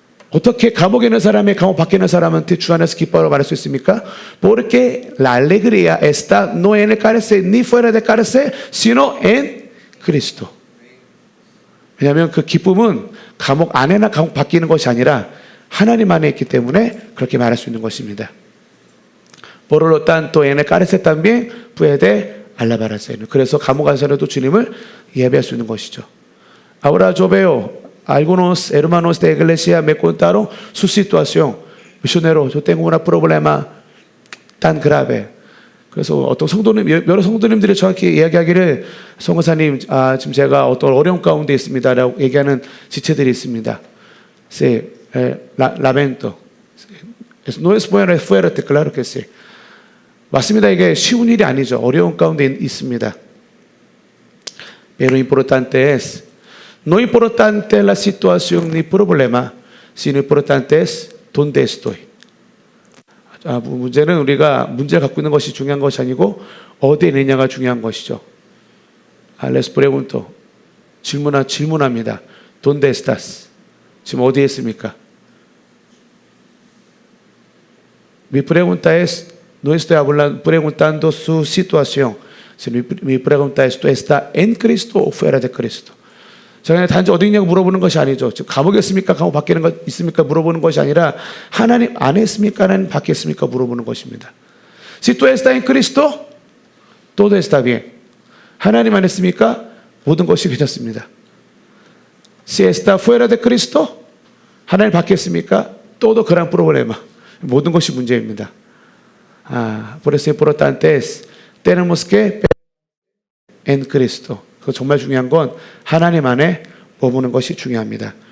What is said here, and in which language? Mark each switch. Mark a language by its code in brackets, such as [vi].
[ko] 어떻게 감옥에 있는 사람이 감옥 밖에 있는 사람한테 주 안에서 기뻐하라 말할 수 있습니까? [es] Porque la alegría está no en el cárcel ni fuera de cárcel, sino en Cristo. [ko] 왜냐하면 그 기쁨은 감옥 안에나 감옥 밖에 있는 것이 아니라 하나님 안에 있기 때문에 그렇게 말할 수 있는 것입니다. [es] Por lo tanto, en el cárcel también puede alabar al Señor. [ko] 그래서 감옥 안에서도 주님을 예배할 수 있는 것이죠. [es] Ahora yo veo algunos hermanos de iglesia me contaron su situación. Misionero, yo tengo un problema tan grave. [ko] 그래서 어떤 성도님, 여러 성도님들이 정확히 이야기하기를 성교사님, 지금 제가 어떤 어려움 가운데 있습니다라고 얘기하는 지체들이 있습니다. [es] Sí, lamento. No es bueno, es fuerte, claro que sí. [ko] 맞습니다. 이게 쉬운 일이 아니죠. 어려운 가운데 있습니다. [es] Pero importante es, no importante la situación ni problema, sino importante es donde estoy. [ko] 문제는 우리가 문제를 갖고 있는 것이 중요한 것이 아니고 어디에 있느냐가 중요한 것이죠. [es] Les pregunto, [ko] 질문합니다. [es] ¿Dónde estás? [ko] 지금 어디에 있습니까? [es] Mi pregunta es, no estoy preguntando su situación, sino mi pregunta es, ¿tú estás en Cristo o fuera de Cristo? [ko] 제가 단지 어디 있냐고 물어보는 것이 아니죠. 지금 감옥에 있습니까? 감옥 밖에 있습니까? 물어보는 것이 아니라 하나님 안에 있습니까? 하나님 밖에 있습니까? 물어보는 것입니다. [es] Si tú estás en Cristo, todo está bien. [ko] 하나님 안에 있습니까? 모든 것이 괜찮습니다. [es] Si está fuera de Cristo, [ko] 하나님 밖에 있습니까? [es] todo gran problema. [ko] 모든 것이 문제입니다. [es] Por eso importante es tenemos que en Cristo. [ko] 그 정말 중요한 건 하나님 안에 머무는 것이 중요합니다.